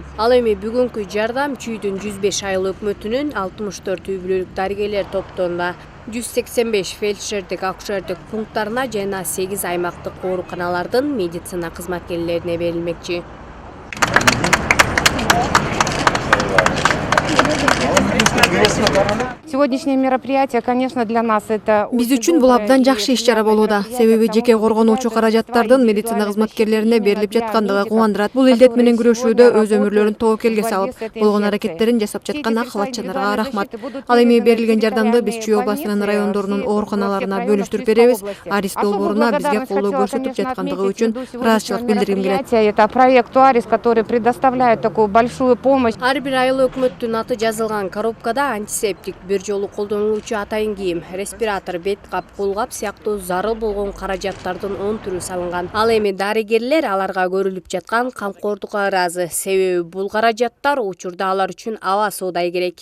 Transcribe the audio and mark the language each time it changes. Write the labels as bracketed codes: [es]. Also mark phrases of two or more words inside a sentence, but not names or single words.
[ky] Ал эми бүгүнкү жардам Чүйдүн 105 айыл өкмөтүнүн 64 үй-бүлөлүк дарыгерлер топторуна, 185 фельдшердик акушердик пункттарына жана 8 аймактык ооруканалардын медицина кызматкерлерине берилмекчи. [ru] сегодняшнее мероприятие, конечно, для нас это... [ky] Биз үчүн бул абдан жакшы иш-чара болууда. Себеби жеке коргонуучу каражаттардын медицина кызматкерлерине берилип жаткандыгы кубандырат. Бул илдет менен күрөшүүдө өз өмүрлөрүн тобокелге салып, болгон аракеттерин жасап жаткан ак халатчыларга рахмат. Ал эми берилген жардамды биз Чүй областынын райондорунун ооруканаларына бөлүштүрүп беребиз. Арис долборуна бизге колдоо көрсөтүп жаткандыгы үчүн ыраазычылык билдиргим келет. [ru] Это проект Арис, который предоставляет такую большую помощь. [ky] Ар бир айыл өкмөттүн аты жазылган коробкада антисептик, бир жолу колдонулуучу атайын кийим, респиратор, бет кап, колгап сыяктуу зарыл болгон каражаттардын 10 түрү салынган. Ал эми дарыгерлер аларга көрүлүп жаткан камкордукка ыраазы. Себеби бул каражаттар учурда алар үчүн аба суудай керек.